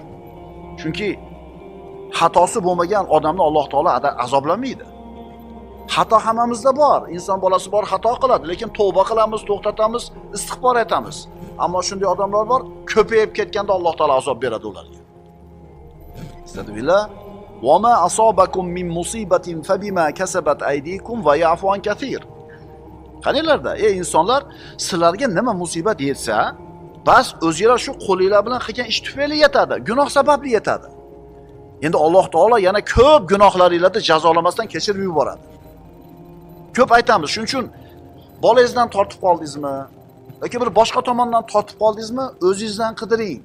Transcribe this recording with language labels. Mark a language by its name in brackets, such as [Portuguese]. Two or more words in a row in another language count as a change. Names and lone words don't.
[Uzbek] Chunki xatosi bo'lmagan odamni Alloh taolo azoblamaydi. Xato hammamizda bor. Inson bolasi bor, xato qiladi, lekin tavba qilamiz, to'xtatamiz, istig'for etamiz. Ammo shunday odamlar bor, ko'payib ketganda Alloh taolo azob beradi ularga. Astagfirullah. [Arabic] وما أصابكم من مصيبة فبما كسبت أيديكم ويعفو عن كثير. [Uzbek] Qaniylarda, ey insonlar, sizlarga nima musibat yetsa, bas o'zingizlar shu qo'lingizlar bilan qilgan ish tufayli yetadi, gunoh sababli yetadi. Endi Alloh taolo yana ko'p gunohlaringizni jazolamasdan kechirib yuboradi. Ko'p aytamiz, shuning uchun bolangizdan tortib qoldingizmi yoki bir boshqa tomondan tortib qoldingizmi, o'zingizdan qidiring.